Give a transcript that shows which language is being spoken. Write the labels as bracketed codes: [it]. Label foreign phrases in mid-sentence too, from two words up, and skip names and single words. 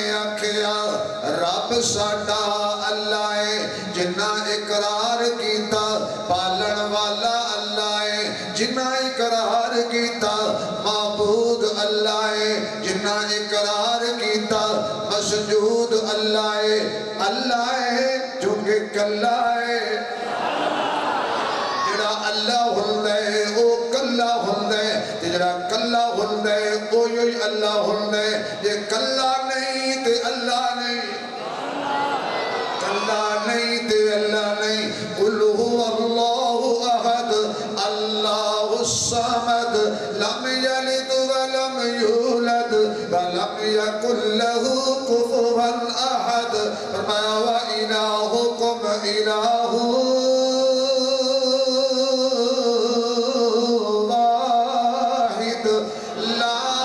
[pa] آکھیا رب ساڈا اللہ ہے جنہ اقرار کیتا پالن والا اللہ ہے جنہ اقرار کیتا معبود اللہ ہے جنہ اقرار کیتا مسجود اللہ ہے چونکہ کلا ہے جڑا اللہ ہوندا ہے او کلا ہوندا ہے تے جڑا کلا ہوندا ہے او ہی اللہ ہوندا ہے جے کلا نہیں تے اللہ نہیں کلا نہیں تے اللہ نہیں [ar] قل هو اللہ احد اللہ الصمد لم یلد ولم یولد ولم یکن له کفوا احد فرمایا وإلہکم الہ واحد لا